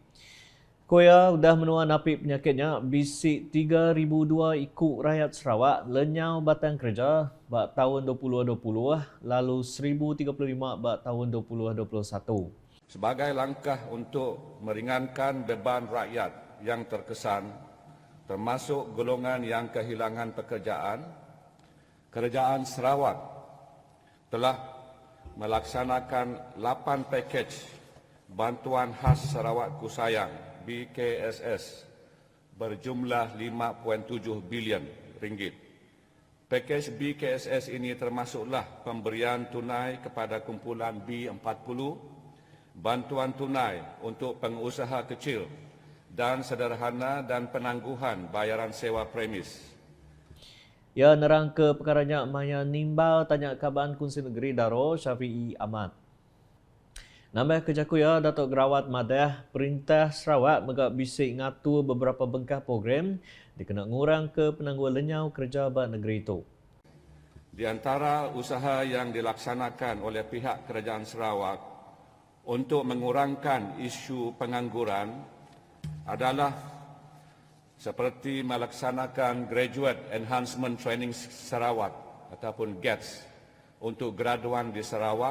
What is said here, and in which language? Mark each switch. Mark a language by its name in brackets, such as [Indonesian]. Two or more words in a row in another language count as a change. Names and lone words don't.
[Iban] Koya udah menua napik penyakitnya bisik 3,002 ikut rakyat Sarawak lenyau batang kerja bak tahun 2020 lalu 1,035 bak tahun 2021. [Malay] Sebagai langkah untuk meringankan beban rakyat yang terkesan, termasuk golongan yang kehilangan pekerjaan, Kerajaan Sarawak telah melaksanakan 8 pakej bantuan khas Sarawak Kusayang BKSS berjumlah 5.7 bilion ringgit. Pakej BKSS ini termasuklah pemberian tunai kepada kumpulan B40, bantuan tunai untuk pengusaha kecil dan sederhana dan penangguhan bayaran sewa premis. [Iban] Ya nerang ke perkaranya maya nimbal tanya Kaban Kunsi Negeri Daro Syafi'i Ahmad. Nambah kejakuya Datuk Grawat Madah Perintah Sarawak megak bisik ngatur beberapa bengkah program dikena ngurang ke penangguh lenyau kerja bak negeri itu. [Malay] Di antara usaha yang dilaksanakan oleh pihak Kerajaan Sarawak untuk mengurangkan isu pengangguran adalah seperti melaksanakan Graduate Enhancement Training Sarawak ataupun GETS untuk graduan di Sarawak.